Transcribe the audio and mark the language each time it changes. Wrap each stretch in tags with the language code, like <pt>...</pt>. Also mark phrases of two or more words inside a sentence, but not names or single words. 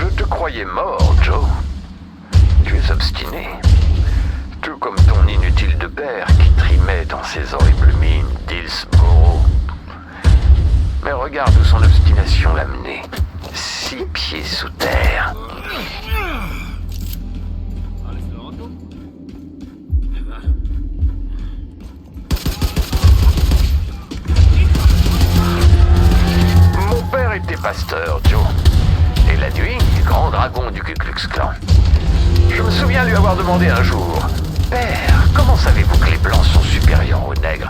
<fr>croyais mort, Joe. Tu es obstiné. Tout comme ton inutile de père qui trimait dans ses horribles mines d'Hillsborough. Mais regarde où son obstination l'a mené. 6 pieds sous terre.</fr> <de>Alles in Ordnung?</de> <fr>Mon père était pasteur, Joe. Et la nuit, grand dragon du Ku Klux Klan. Je me souviens lui avoir demandé un jour: Père, comment savez-vous que les blancs sont supérieurs aux nègres?</fr>